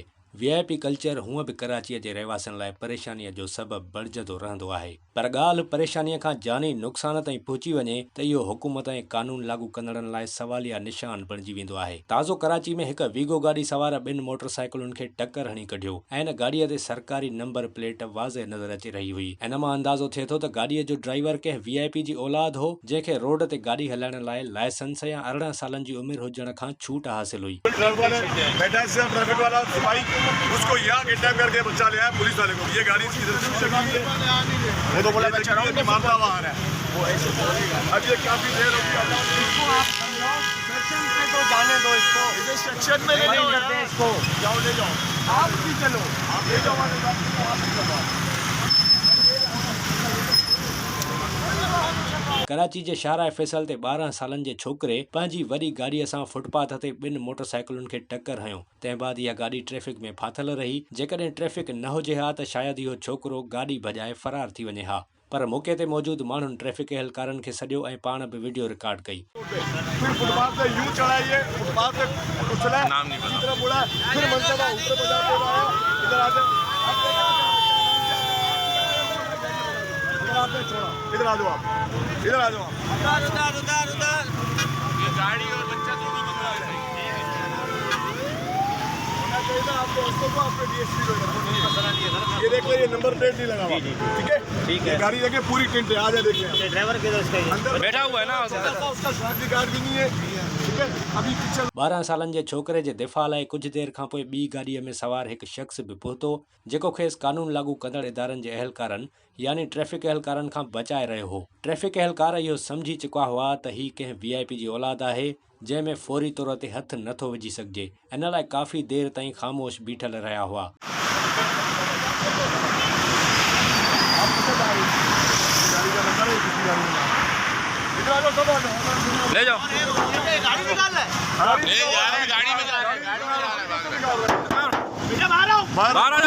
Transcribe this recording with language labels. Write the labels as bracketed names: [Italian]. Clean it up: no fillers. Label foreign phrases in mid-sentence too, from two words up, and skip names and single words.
[Sindhi] वीआईपी कल्चर हूअं बि कराचीअ जे रहवासियुनि लाइ परेशानीअ जो सबबु बणिजंदो रहंदो आहे, पर ॻाल्हि परेशानीअ खां जानी नुक़सान ताईं पहुची वञे त इहो हुकूमत ऐं कानून लागू कंदड़नि लाइ सवालिया निशान बणिजी वेंदो आहे। ताज़ो कराची में हिकु वीगो गाॾी सवार ॿिनि मोटरसाइकिलुनि खे टकर हणी कढियो ऐं इन गाॾीअ ते सरकारी नंबर प्लेट वाज़े नज़र अची रही हुई। इन मां अंदाज़ो थिए थो त गाॾीअ जो ड्राइवर कंहिं वीआईपी जी औलाद हो जंहिंखे रोड ते गाॾी हलाइण लाइ लाइसेंस या 18 सालनि जी उमिरि हुजण खां छूट हासिल हुई। [Urdu] اس کو یہاں کڈنیپ کر کے بچہ لے آیا پولیس والے کو، یہ گاڑی وہ تو بولا معاملہ وہاں ہے. اب یہ کافی دیر ہوگی، اس کو آپ سیکشن پہ تو جانے دو، اس کو سیکشن میں لے جاؤ، اس کو جاؤ لے جاؤ، آپ بھی چلو، آپ لے جاؤ. [Sindhi] कराची जे शाहराह फैसल ते 12 सालनि जे छोकिरे पंहिंजी वॾी गाॾीअ सां फुटपाथ ते ॿिनि मोटरसाइकिलुनि खे टकर हयो। तंहिं बाद इहा गाॾी ट्रैफ़िक में फाथल रही। जेकॾहिं ट्रैफ़िक न हुजे हा त शायदि इहो छोकिरो गाॾी भॼाए फरार थी वञे हा, पर मौक़े ते मौजूद माण्हुनि ट्रैफ़िक एहलकारनि खे सॾियो ऐं पाण बि वीडियो रिकॉर्ड कई। [Urdu] ادھر آ جاؤ، آپ ادھر آ جاؤ، ادھر یہ گاڑی اور بچہ دونوں منگوا رہے ہیں. یہ دیکھ لیجیے نمبر پلیٹ نہیں لگا ہوا، ٹھیک ہے، ٹھیک ہے. گاڑی دیکھیے پوری ٹنٹ ہے، آ جائے دیکھیے۔ ڈرائیور اندر بیٹھا ہوا ہے نا، اس کا شادی کارڈ بھی نہیں ہے، ٹھیک ہے. ابھی پیچھے [Sindhi] 12 सालनि जे छोकिरे जे दिफ़ा लाइ कुझु देर खां पोइ ॿी गाॾीअ में सवार हिकु शख़्स बि पहुतो जेको खेसि कानून लागू कंदड़ इदारनि जे अहलकारनि यानी ट्रैफ़िक एहलकारनि खां बचाए रहियो हो। ट्रैफ़िक एहलकार इहो सम्झी चुका हुआ त हीउ कंहिं वीआईपी जी औलाद आहे जंहिंमें फौरी तौर ते हथु नथो विझी सघिजे। इन लाइ काफ़ी देर ताईं ख़ामोश बीठल रहिया हुआ। [Urdu] لے جاؤ, گاڑی نکال لے, گاڑی میں جا رہا ہے, باہر آ جاؤ,